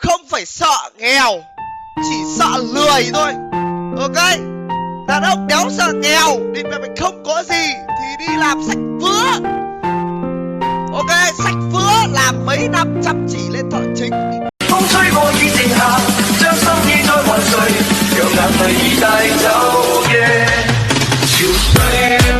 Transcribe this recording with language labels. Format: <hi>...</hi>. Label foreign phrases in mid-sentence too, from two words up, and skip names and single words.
<vi>phải sợ nghèo, chỉ sợ lười thôi. Ok, đàn ông đéo sợ nghèo, thì mình không có gì thì đi làm sách vứa. Ok, sách vứa làm mấy năm chăm chỉ lên thợ chính.</vi> <yue>風吹過已靜下，將心意再還誰？讓眼淚已帶走嘅潮水。</yue>